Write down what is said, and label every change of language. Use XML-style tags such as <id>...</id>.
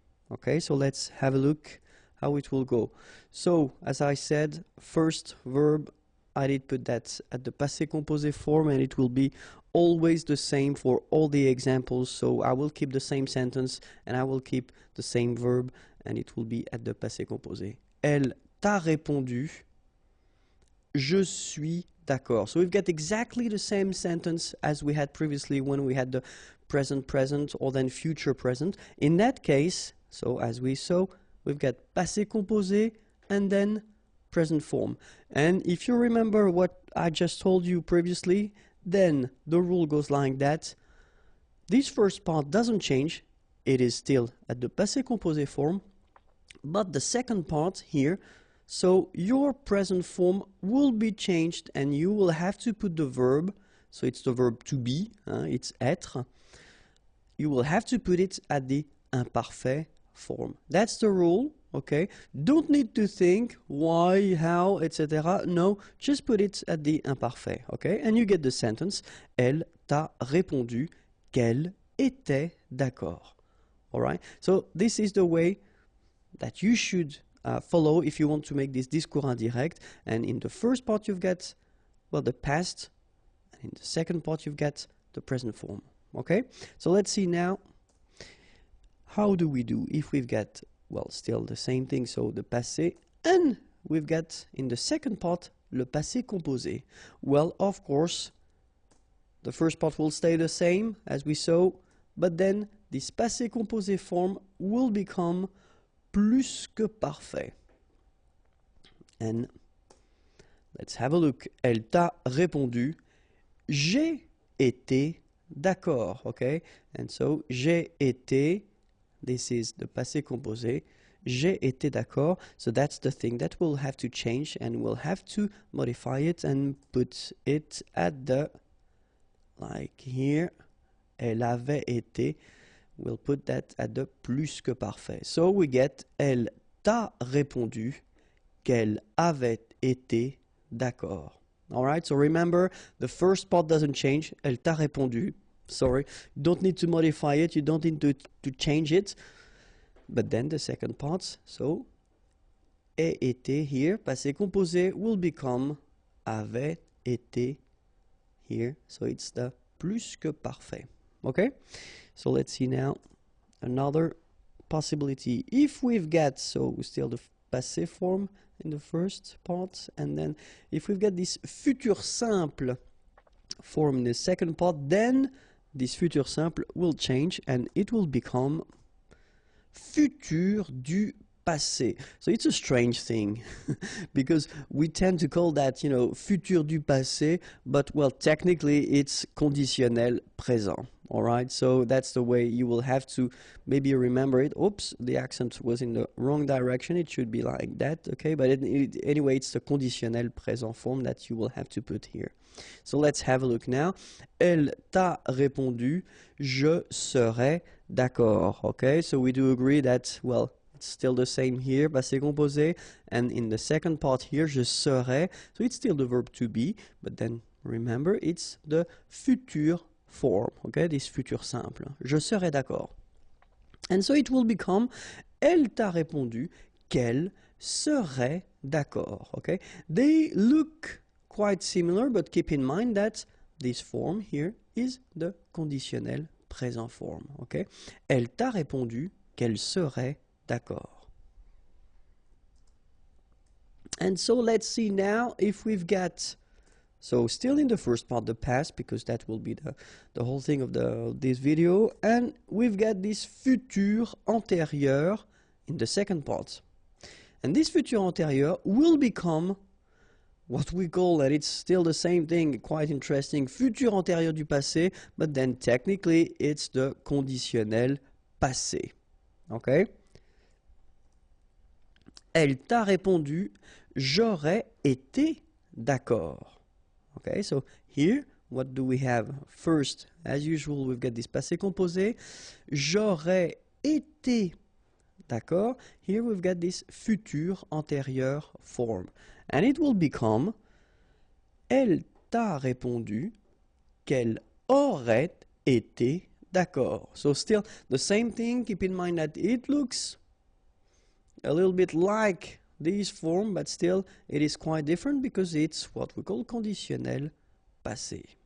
<en>Okay, so let's have a look how it will go. So, as I said, first verb, I did put that at the passé composé form, and it will be always the same for all the examples. So I will keep the same sentence and I will keep the same verb, and it will be at the passé composé.</en> <fr>Elle t'a répondu, je suis d'accord.</fr> <en>So we've got exactly the same sentence as we had previously when we had the present present or then future present. In that case, so as we saw, we've got passé composé and then present form. And if you remember what I just told you previously, then the rule goes like that. This first part doesn't change. It is still at the passé composé form. But the second part here, so your present form will be changed and you will have to put the verb, so it's the verb to be, it's être. You will have to put it at the imparfait form. That's the rule. Okay, don't need to think why, how, etc. No, just put it at the imparfait. Okay, and you get the sentence.</en> <fr>Elle t'a répondu qu'elle était d'accord.</fr> <en>All right. So this is the way that you should follow if you want to make this discours indirect. And in the first part you've got, well, the past, and in the second part you've got the present form. Okay. So let's see now. How do we do if we've got, well, still the same thing, so the passé, and we've got in the second part le passé composé? Well, of course, the first part will stay the same as we saw, but then this passé composé form will become plus que parfait. And let's have a look.</en> <fr>Elle t'a répondu, j'ai été d'accord, okay?</fr> <en>And so,</en> <fr>j'ai été,</fr> <en>this is the passé composé,</en> <fr>j'ai été d'accord.</fr> <en>So that's the thing that we'll have to change, and we'll have to modify it and put it at the, like here,</en> <fr>elle avait été.</fr> <en>We'll put that at the plus que parfait. So we get,</en> <fr>elle t'a répondu qu'elle avait été d'accord.</fr> <en>Alright, so remember, the first part doesn't change.</en> <fr>Elle t'a répondu.</fr> <en>Sorry, you don't need to modify it. You don't need to change it. But then the second part, so,</en> <fr>ait été</fr> <en>here, passé composé, will become</en> <fr>avait été</fr> <en>here. So it's the plus que parfait. Okay? So let's see now another possibility. If we've got, so still the passé form in the first part, and then if we've got this futur simple form in the second part, then this futur simple will change and it will become futur du passé. So it's a strange thing because we tend to call that, you know, futur du passé, but well, technically it's conditionnel présent. All right, so that's the way you will have to maybe remember it. Oops, the accent was in the wrong direction. It should be like that, okay? But anyway, it's the conditionnel présent form that you will have to put here. So let's have a look now.</en> <fr>Elle t'a répondu, je serai d'accord, okay?</fr> <en>So we do agree that, well, it's still the same here, passé composé, and in the second part here,</en> <fr>je serai,</fr> <en>so it's still the verb to be, but then remember, it's the futur form, okay, this futur simple.</en> <fr>Je serai d'accord.</fr> <en>And so it will become,</en> <fr>elle t'a répondu qu'elle serait d'accord, okay?</fr> <en>They look quite similar, but keep in mind that this form here is the conditionnel présent form, okay?</en> <fr>Elle t'a répondu qu'elle serait d'accord.</fr> <en>And so let's see now if we've got, so still in the first part, the past, because that will be the whole thing of this video, and we've got this futur antérieur in the second part. And this futur antérieur will become what we call, and it's still the same thing, quite interesting, futur antérieur du passé, but then technically it's the conditionnel passé. Okay?</en> <fr>Elle t'a répondu, j'aurais été d'accord.</fr> <en>Okay, so here, what do we have? First, as usual, we've got this passé composé.</en> <fr>J'aurais été d'accord.</fr> <en>Here we've got this futur antérieur form. And it will become,</en> <fr>elle t'a répondu qu'elle aurait été d'accord.</fr> <en>So still the same thing. Keep in mind that it looks a little bit like this form, but still it is quite different because it's what we call conditionnel passé.</en>